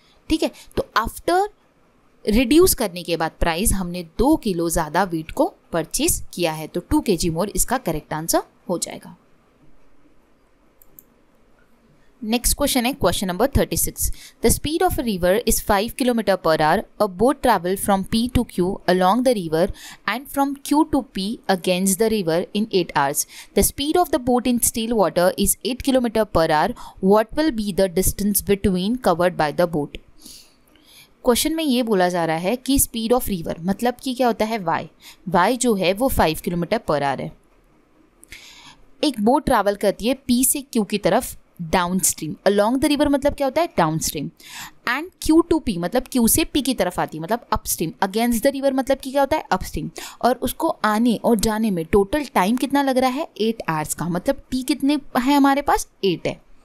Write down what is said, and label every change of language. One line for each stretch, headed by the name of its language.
Hindi: ठीक है, तो आफ्टर रिड्यूस करने के बाद प्राइस हमने 2 किलो ज़्यादा वीट को परचेस किया है, तो 2 kg मोर इसका करेक्ट आंसर हो जाएगा। नेक्स्ट क्वेश्चन है question number 36।
English: The speed of a river is 5 kilometre per hour. A boat travel from P to Q along the river and from Q to P against the river in 8 hours. The speed of the boat in still water is 8 kilometer per hour. What will be the distance between covered by the boat?
Hindi: Question में ये बोला जा रहा है कि speed of river मतलब कि क्या होता है वाई जो है वो 5 किलोमीटर पर आवर है। एक बोट ट्रैवल करती है P से Q की तरफ down stream,
English: along the river
Hindi: मतलब क्या होता है down stream, and Q to P मतलब Q से P की तरफ आती है मतलब up stream,
English: against the river
Hindi: मतलब कि क्या होता है अप स्ट्रीम, और उसको आने और जाने में टोटल टाइम कितना लग रहा है 8 आवर्स का, मतलब T कितने है हमारे पास 8 है।